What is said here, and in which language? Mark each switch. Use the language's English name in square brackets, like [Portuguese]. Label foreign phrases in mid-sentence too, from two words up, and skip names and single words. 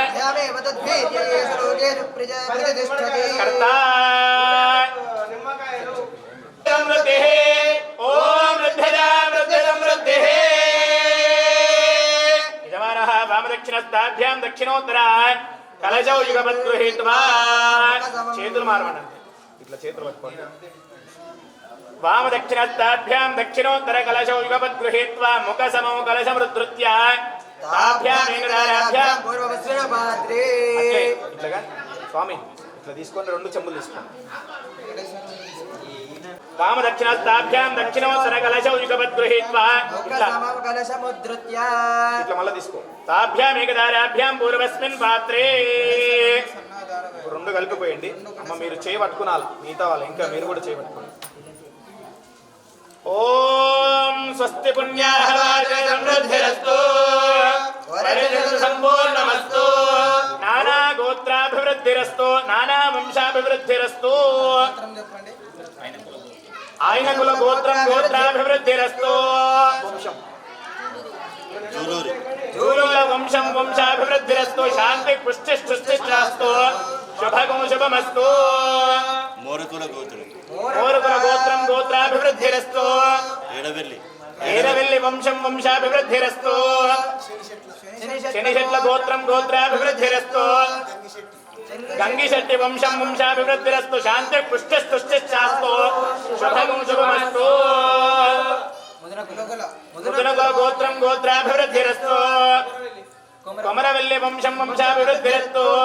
[Sanskrit] कर्ता समृद्धिः ॐ वृद्धिदा वृद्धिसमृद्धिः यजमानः वामदक्षिणस्ताभ्यां दक्षिणोत्तरा कलशौ युगपत् गृहीत्वा [Telugu] చేతులు మారమనండి ఇట్లా చేతులు పట్టుకోండి [Sanskrit] वाम दक्षिणस्ताभ्यां दक्षिणोत्तर कलशौ युगपत् गृहीत्वा मुख समौ कलशमृद्धृत्य ताभ्यां एकदाराभ्यां पूर्ववस्त्रेण पात्रे [Telugu] ఇట్లాగా స్వామి ఇట్లా తీసుకొని రెండు చెంబులు తీసుకోండి [Sanskrit] वाम दक्षिणस्ताभ्यां दक्षिणोत्तर कलशौ युगपत् गृहीत्वा मुख समौ कलशमुद्धृत्य [Telugu] ఇట్లా మళ్ళీ తీసుకో [Sanskrit] ताभ्यां एकदाराभ्यां पूर्वस्मिन् पात्रे [Telugu] రెండు కలిపిపోయండి అమ్మ మీరు చేయి పట్టుకునాలి మిగతా వాళ్ళు ఇంకా మీరు కూడా చేయి పట్టుకోండి [Sanskrit] ओम स्वस्ति पुण्याः समृद्धिरस्तु परिषद संपूर्णमस्तु नाना गोत्राभिवृद्धिरस्तु नाना वंशाभिवृद्धिरस्तु आयन कुल गोत्रं गोत्राभिवृद्धिरस्तु वंशं जूलुल वंशं वंशाभिवृद्धिरस्तु शांति पुष्टिश्चुष्टिश्चास्तु शुभगो शुभमस्तु मोरकुल गोत्रम मोरकुल गोत्रं गोत्राभिवृद्धिरस्तु एरवेल्ली वंशं वंशाभिवृद्धिरस्तु शनिशेट्ल गोत्रं गोत्राभिवृद्धिरस्तु गंगिशेट्टि वंशं वंशाभिवृद्धिरस्तु शांति पुष्टिश्चुष्टिश्चास्तु शुभगो शुभमस्तु मुदुनकुल गोत्रं गोत्राभिवृद्धिरस्तु कोमरवेल्ली वंशं वंशाभिवृद्धिरस्तु